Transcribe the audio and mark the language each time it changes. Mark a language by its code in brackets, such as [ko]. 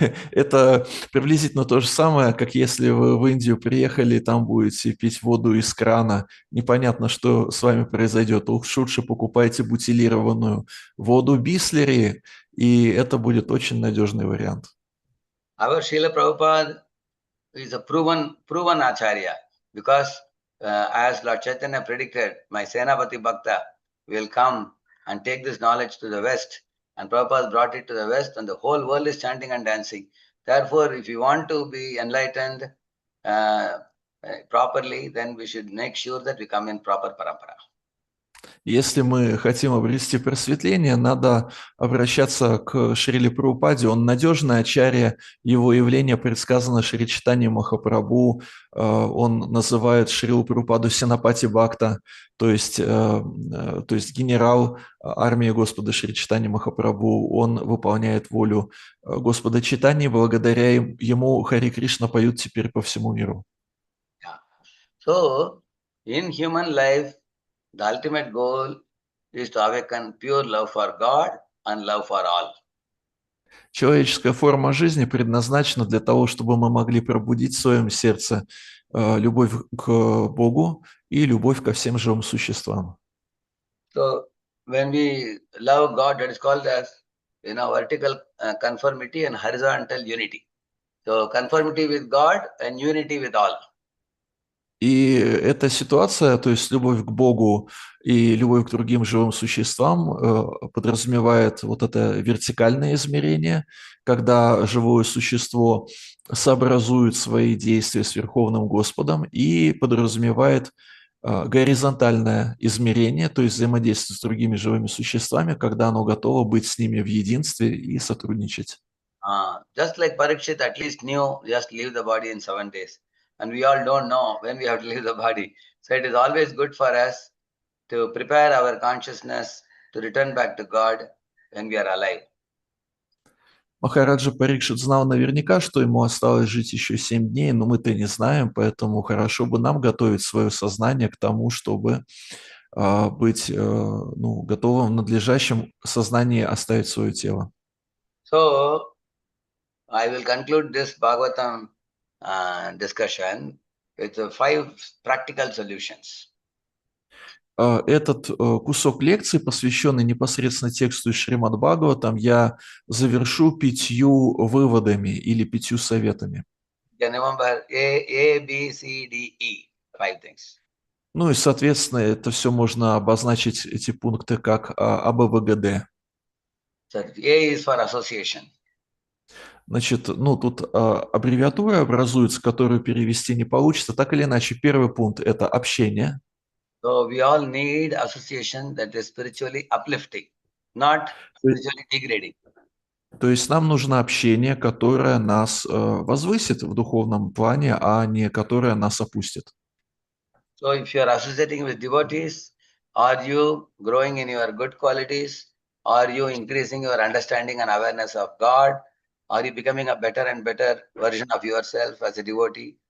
[ru] Это приблизительно то же самое, как если вы в Индию приехали, и там будете пить воду из крана. Непонятно, что с вами произойдет. Лучше покупайте бутилированную воду Бислери, и это будет очень надежный вариант. [en] Our Srila Prabhupada is a proven acharya because as Lord Chaitanya predicted, my Senapati Bhakta will come and take this knowledge to the West. And Prabhupada brought it to the West, and the whole world is chanting and dancing. Therefore, if you want to be enlightened properly, then we should make sure that we come in proper parampara. [ru] Если мы хотим обрести просветление, надо обращаться к Шриле Прабхупаде. Он надежный ачарья, его явление предсказано Шри Чайтаньей Махапрабху. Он называет Шрилу Прабхупаду Сенапати Бхакта, то есть генерал армии Господа Шри Чайтаньи Махапрабху. Он выполняет волю Господа Чайтаньи, благодаря ему Хари Кришна поют теперь по всему миру. [en] So, in human life, the ultimate goal is to awaken pure love for God and love for all. [ru] Человеческая форма жизни предназначена для того, чтобы мы могли пробудить в своем сердце любовь к Богу и любовь ко всем живым существам. [en] So, when we love God, that is called as vertical conformity and horizontal unity. So, conformity with God and unity with all. [ru] И эта ситуация, то есть любовь к Богу и любовь к другим живым существам, подразумевает вот это вертикальное измерение, когда живое существо сообразует свои действия с Верховным Господом, и подразумевает горизонтальное измерение, то есть взаимодействие с другими живыми существами, когда оно готово быть с ними в единстве и сотрудничать. [en] Just like Parikshit at least knew just leave the body in 7 days. And we all don't know when we have to leave the body. So it is always good for us to prepare our consciousness to return back to God when we are alive. [ru] Махараджа Парикшит знал наверняка, что ему осталось жить еще 7 дней, но мы-то не знаем, поэтому хорошо бы нам готовить свое сознание к тому, чтобы быть готовым в надлежащем сознании оставить свое тело. [en] So I will conclude this Bhagavatam discussion with 5 practical solutions. [ru] Этот кусок лекции, посвященный непосредственно тексту из Шримад Бхагаватам, я завершу 5 выводами или 5 советами. [en] You can remember A, B, C, D, E, 5 things. [ru] Ну и, соответственно, это все можно обозначить, эти пункты, как АБВГД. [en] So A is for association. [ru] Значит, тут аббревиатура образуется, которую перевести не получится. Так или иначе, первый пункт – это общение. [en] So we all need association that is spiritually uplifting, not spiritually degrading. [ru] То есть нам нужно общение, которое нас возвысит в духовном плане, а не которое нас опустит. [en] So if you are associating with devotees, are you growing in your good qualities? Are you increasing your understanding and awareness of God? Are you becoming a better and better version of yourself as a devotee?